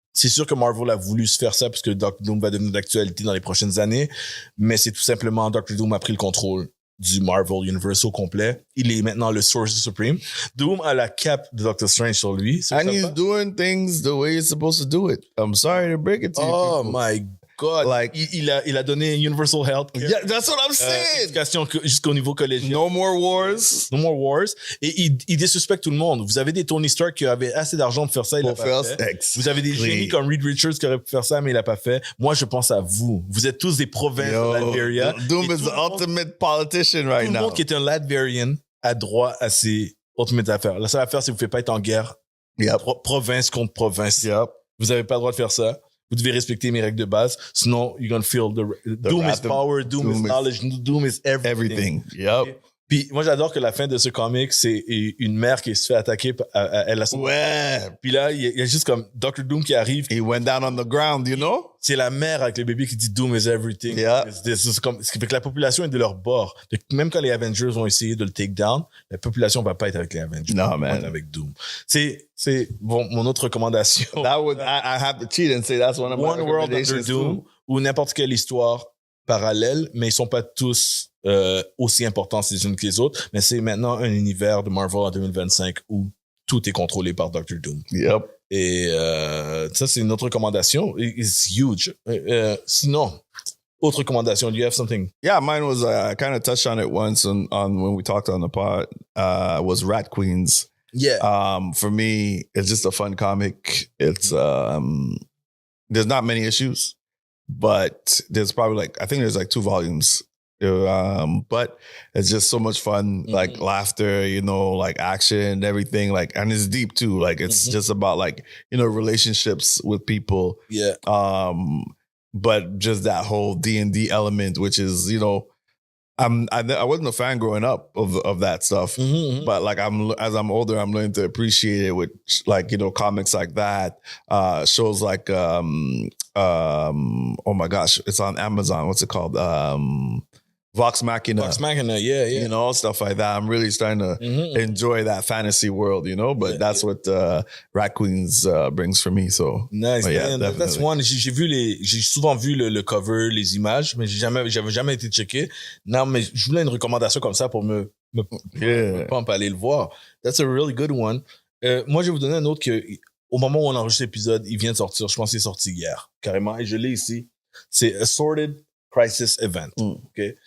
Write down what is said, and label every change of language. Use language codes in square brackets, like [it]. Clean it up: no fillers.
[fr] C'est sûr que Marvel a voulu se faire ça parce que Dr. Doom va devenir d'actualité dans les prochaines années, mais c'est tout simplement Dr. Doom a pris le contrôle du Marvel Universe au complet. Il est maintenant le Sorcerer Supreme. Doom a la cape de Doctor Strange sur lui. [en] And he's doing things the way he's supposed to do it. I'm sorry to break it to you. Oh my God. Like, [fr] il a donné Universal Health Care. [en] Yeah, that's what I'm saying. [fr] Éducation jusqu'au niveau collégial. [en] No more wars. No more wars. [fr] Et il désuspecte tout le monde. Vous avez des Tony Stark qui avaient assez d'argent pour faire ça, il l'a pas fait. Vous avez des génies comme Reed Richards qui auraient pu faire ça, mais il l'a pas fait. Moi, je pense à vous. Vous êtes tous des provinces de Latveria. [en] Doom is the ultimate politician right now. [fr] Tout le monde qui est un Latverian a droit à ces ultimate affaires. La seule affaire, c'est que vous ne pouvez pas être en guerre. [en] Yep. [fr] Province contre province. [en] Yep. [fr] Vous n'avez pas le droit de faire ça. Vous devez respecter mes règles de base. [en] Sinon, you're gonna feel Doom is power, Doom is knowledge, Doom is everything. Yep. [fr] Puis moi, j'adore que la fin de ce comic, c'est une mère qui se fait attaquer. Elle a son... Ouais. Puis là, il y a juste comme Dr. Doom qui arrive. [en] He went down on the ground, you know? [fr] C'est la mère avec le bébé qui dit [en] Doom is everything. Yeah. [fr] Ce qui fait que la population est de leur bord. Donc, même quand les Avengers vont essayer de le take down, la population va pas être avec les Avengers. Non, man. Elle va être avec Doom. C'est bon, mon autre recommandation. [en] That would, I have to cheat and say that's one of my recommendations. [fr] One World Under Doom, ou n'importe quelle histoire parallèle, mais ils sont pas tous aussi importants les unes que les autres. Mais c'est maintenant un univers de Marvel en 2025 où tout est contrôlé par Dr. Doom. [en] Yep. [fr] Et ça, c'est une autre recommandation. [en] It's huge. [fr] Sinon, autre recommandation, [en] do you have something? Yeah, mine was, I kind of touched on it once on when we talked on the pod, was Rat Queens. Yeah. For me, it's just a fun comic. It's, there's not many issues, but there's probably I think there's 2 volumes. But it's just so much fun, like laughter, you know, like action, everything, and it's deep too. Like it's just about relationships with people. Yeah. But just that whole D&D element, which is, I wasn't a fan growing up of that stuff, but as I'm older, I'm learning to appreciate it with comics like that, shows like oh my gosh, it's on Amazon. What's it called? Vox Machina. Vox Machina, yeah. Stuff like that. I'm really starting to enjoy that fantasy world, but that's what Rat Queens brings for me. So nice. Yeah, that's one. [fr] J'ai souvent vu le cover, les images, mais j'avais jamais été checké. Non, mais je voulais une recommandation comme ça pour me pump aller le voir. [en] That's a really good one. [fr] Moi, je vais vous donner un autre que, au moment où on enregistre l'épisode, il vient de sortir. Je pense qu'il est sorti hier, carrément. Et je l'ai ici. C'est Assorted Crisis Event. OK?